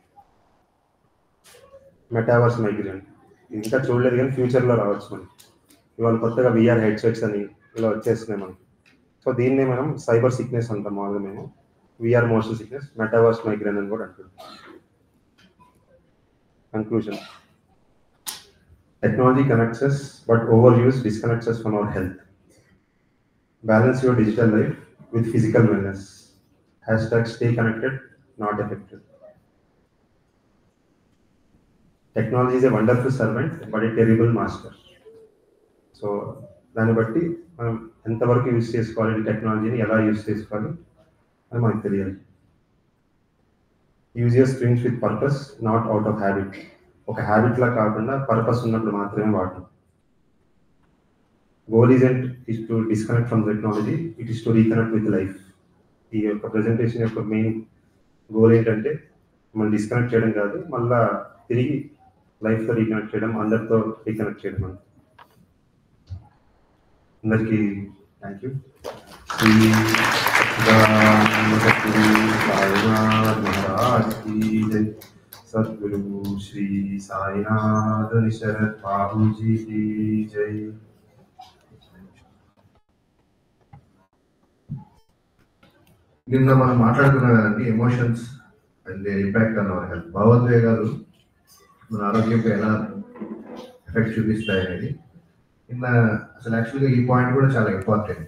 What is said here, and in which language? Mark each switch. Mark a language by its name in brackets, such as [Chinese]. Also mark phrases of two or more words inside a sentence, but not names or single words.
[English] metaverse migraine [Telugu] ఇంకా చూడలేదు కానీ ఫ్యూచర్లో రావచ్చు మనకి. ఇవాళ కొత్తగా [English] VR headsets [Telugu] అని ఇలా వచ్చేస్తున్నాయి మనకి. సో దీన్నే మనం [English] cyber sickness [Telugu] అంటాం మామూలుగా మేము. [English] VR motion sickness, metaverse migraine [Telugu] అని కూడా అంటున్నాం. కంక్లూజన్. [English] Technology connects us, but overuse disconnects us from our health. Balance your digital life with physical wellness. #stay connected, not affected. Technology is a wonderful servant, but a terrible master. So, [Telugu] దాన్ని బట్టి మనం ఎంతవరకు యూజ్ చేసుకోవాలి, టెక్నాలజీని ఎలా యూజ్ చేసుకోవాలి అని మనకు తెలియాలి. [English] use your screens with purpose, not out of habit. [Telugu] ఒక హ్యాబిట్లా కాకుండా పర్పస్ ఉన్నప్పుడు మాత్రమే వాడటం. [English] goal is to disconnect from technology, it is to reconnect with life. [Telugu] ఈ యొక్క ప్రెజెంటేషన్ యొక్క మెయిన్ గోల్ ఏంటంటే మనం డిస్కనెక్ట్ చేయడం కాదు, మళ్ళా తిరిగి లైఫ్తో రీకనెక్ట్ చేయడం, అందరితో రీకనెక్ట్ చేయడం. అందరికీ [English] thank you. [Hindi] सद्गुरु श्री साईनाथ शरद बाबू जी की जय। [Telugu] నిన్న మనం మాట్లాడుకున్నాం కదండి [English] emotions and impact on our health, [Telugu] భావోద్వేగాలు మన ఆరోగ్యంపై ఎలా ఎఫెక్ట్ చూపిస్తాయి అనేది. నిన్న అసలు యాక్చువల్గా ఈ పాయింట్ కూడా చాలా ఇంపార్టెంట్.